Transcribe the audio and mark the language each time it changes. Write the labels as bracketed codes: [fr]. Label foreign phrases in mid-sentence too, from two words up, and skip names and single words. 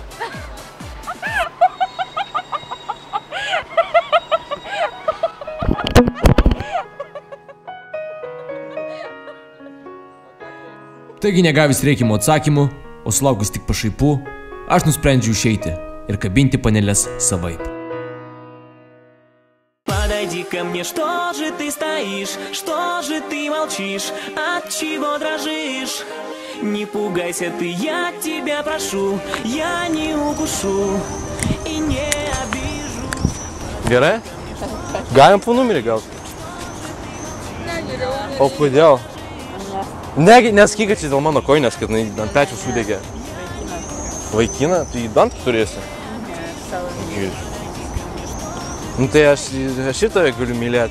[lt] Taigi negavęs reikiamų atsakymų, o sulaukus tik pašaipų, aš nusprendžiau išeiti ir kabinti paneles savaip. [ru] Подойди ко мне, что же ты стоишь, что же ты молчишь, от чего дрожишь? Не пугайся ты, я тебя прошу, я не укушу и не обижу. [lt] Gerai? Galim po numerį gauti? O kodėl? Nesakyk, kad čia dėl mano koinės, kad ant pečių sudegė. Vaikina? Tai dantų turėsi? Nu tai aš šitą galiu mylėti.